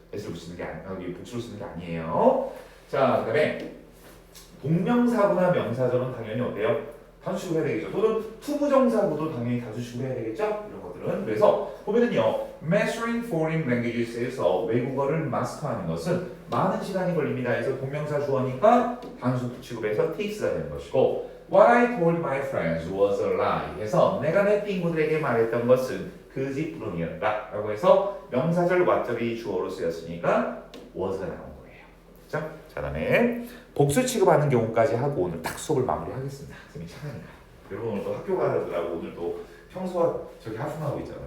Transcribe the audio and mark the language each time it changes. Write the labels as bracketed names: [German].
[Korean] s를 붙이는 게 여기 복수를 쓰는 게 아니에요. 자, 그다음에 동명사구나 명사절은 당연히 어때요? 단수식으로 해야 되겠죠. 또는 투부정사구도 당연히 단수식으로 해야 되겠죠. 이런 것들은. 그래서 보면은요, [English] Mastering Foreign Languages [Korean] 에서 외국어를 마스터하는 것은 많은 시간이 걸립니다. 그래서 동명사 주어니까 단수 취급해서 takes가 되는 것이고, [English] What I told my friends was a lie. [Korean] 해서 내가 내 친구들에게 말했던 것은 거짓부름이었다. 라고 해서 명사절 what절이 주어로 쓰였으니까 was가 나온 거예요. 그렇죠? 자, 다음에 복수 취급하는 경우까지 하고 오늘 딱 수업을 마무리하겠습니다. 선생님이 차가니까. 여러분 오늘 또 학교 가느라고 오늘 또 평소와 저기 하품하고 있잖아.